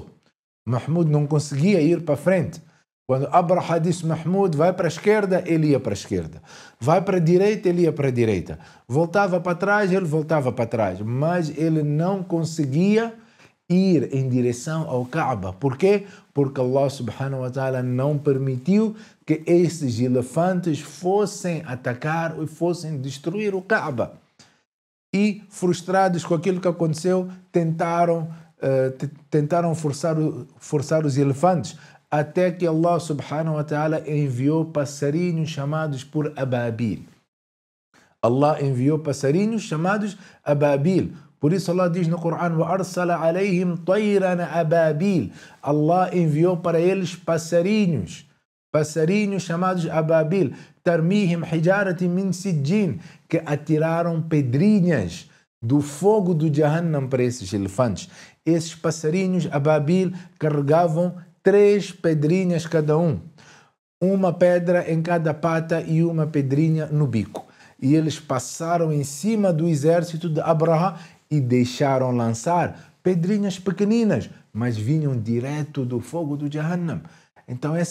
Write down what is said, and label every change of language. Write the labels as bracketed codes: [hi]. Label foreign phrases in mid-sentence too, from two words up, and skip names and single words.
[pt] Mahmud não conseguia ir para frente. Quando Abraha disse Mahmud vai para a esquerda, ele ia para a esquerda. Vai para a direita, ele ia para a direita. Voltava para trás, ele voltava para trás. Mas ele não conseguia ir em direção ao Kaaba. Por quê? Porque Allah [ar] سبحانه وتعالى [pt] não permitiu que esses elefantes fossem atacar ou fossem destruir o Kaaba. E, frustrados com aquilo que aconteceu, tentaram forçar os elefantes, até que Allah [ar] سبحانه وتعالى [pt] enviou passarinhos chamados por Ababil. Allah enviou passarinhos chamados Ababil. Por isso Allah diz no Corão: [ar] وَأَرْسَلَ عَلَيْهِمْ طَيْرًا أَبَابِيل. [pt] Allah enviou para eles passarinhos chamados Ababil, [ar] ترميهم حجارة من سجين, [pt] que atiraram pedrinhas do fogo do Jahannam para esses elefantes. Esses passarinhos Ababil carregavam 3 pedrinhas cada um, uma pedra em cada pata e uma pedrinha no bico. E eles passaram em cima do exército de Abraha e deixaram lançar pedrinhas pequeninas, mas vinham direto do fogo do Jahannam.